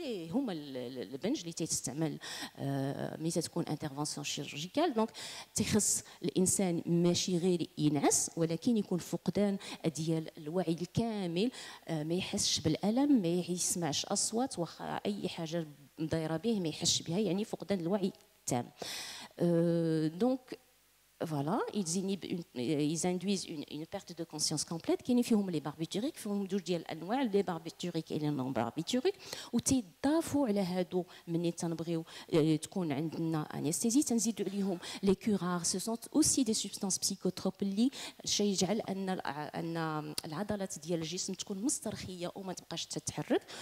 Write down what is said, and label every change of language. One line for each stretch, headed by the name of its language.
Arabic: هما البنج اللي تيستعمل ملي تكون انترفونسيون شيرورجيكال. دونك تيخص الانسان ماشي غير ينعس، ولكن يكون فقدان ديال الوعي الكامل، ما يحسش بالالم، ما يسمعش اصوات، واخا اي حاجه دايره به ما يحسش بها، يعني فقدان الوعي التام.
French: دونك voilà, ils induisent une perte de conscience complète.
Arabic: كاينين فيهم لي باربيتوريك، فيهم جوج ديال الانواع، لي باربيتوريك اي نون باربيتوريك، وتيضافوا على هادو ملي تنبغيو تكون عندنا انستيزي تنزيدوا عليهم لي كورار.
French: سو سون اوسي دي سوبستانس بسيكوتروب
Arabic: اللي شي يجعل ان العضلات ديال الجسم تكون مسترخيه وما تبقاش تتحرك.